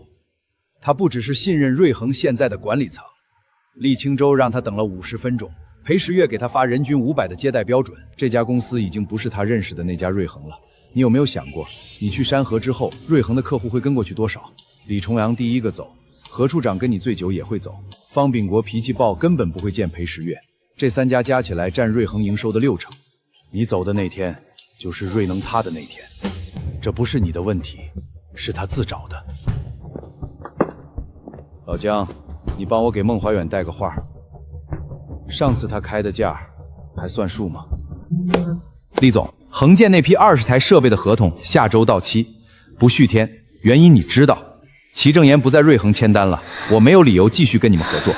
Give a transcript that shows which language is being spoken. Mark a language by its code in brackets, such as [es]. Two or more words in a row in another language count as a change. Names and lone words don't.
[zh] 他不只是信任瑞恆現在的管理層，厲清洲讓他等了50分鐘，裴時月給他發人均500的接待標準。這家公司已經不是他認識的那家瑞恆了。你有沒有想過，你去山河之後，瑞恆的客戶會跟過去多少？李重陽第一個走，何處長跟你最久也會走，方秉國脾氣暴，根本不會見裴時月。這3家加起來佔瑞恆營收的60%。你走的那天，就是瑞能塌的那天。這不是你的問題，是他自找的。老姜，你幫我給孟懷遠帶個話。上次他開的價還算數嗎？厲總，恆建那批20台設備的合同下周到期，不續添，原因你知道。齊正言不在瑞恆簽單了，我沒有理由繼續跟你們合作。